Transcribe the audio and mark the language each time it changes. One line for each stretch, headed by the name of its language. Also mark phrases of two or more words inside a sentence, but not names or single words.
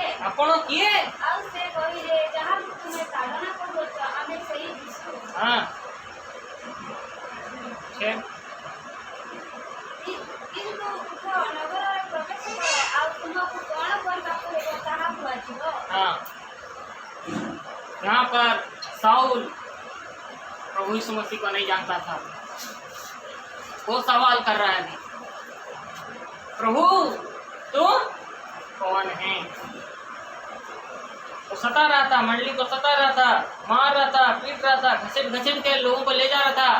Odia: ଆପଣ କିଏ? ଆଉ ସେ କହିଲେ, ଯାହାକୁ ତୁମେ ତାଡ଼ନା କରୁଅଛ ଆମେ ସେହି ଯୀଶୁ।
Hindi: हाँ छे
Odia: କିନ୍ତୁ ଉଠ ନଗରରେ ପ୍ରବେଶ କର, ଆଉ ତୁମକୁ କଣ କରିବାକୁ ହେବ ତାହା କୁହାଯିବ।
Hindi: हाँ यहाँ पर साउल प्रभु यीशु मसीह को नहीं जानता था। वो सवाल कर रहा है अभी, प्रभु तू कौन है? वो सता रहा था, मंडली को सता रहा था, मार रहा था, पीट रहा था, घसीट के लोगों को ले जा रहा था।